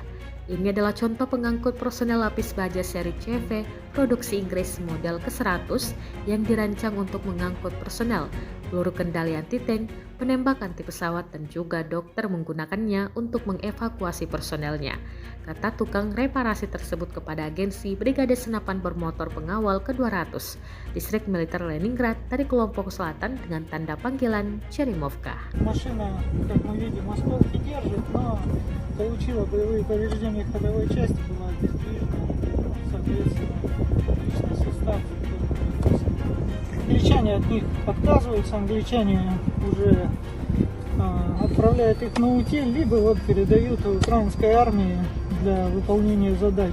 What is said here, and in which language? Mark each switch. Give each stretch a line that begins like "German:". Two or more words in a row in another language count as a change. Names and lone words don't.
Indonesian: Ini adalah contoh pengangkut personel lapis baja seri CV produksi Inggris model ke-100 yang dirancang untuk mengangkut personel, peluru kendali anti-tank, penembak anti pesawat, dan juga dokter menggunakannya untuk mengevakuasi personelnya, kata tukang reparasi tersebut kepada agensi Brigade Senapan Bermotor Pengawal ke-200 Distrik Militer Leningrad dari kelompok selatan dengan tanda panggilan Cherimovka.
Russian: Машина, как мы видим, осколки держит, но получила боевые повреждения ходовой части, была обездвижена, соответственно, личный состав. Англичане от них отказываются, англичане уже отправляют их на утиль, либо вот передают украинской армии для выполнения задач.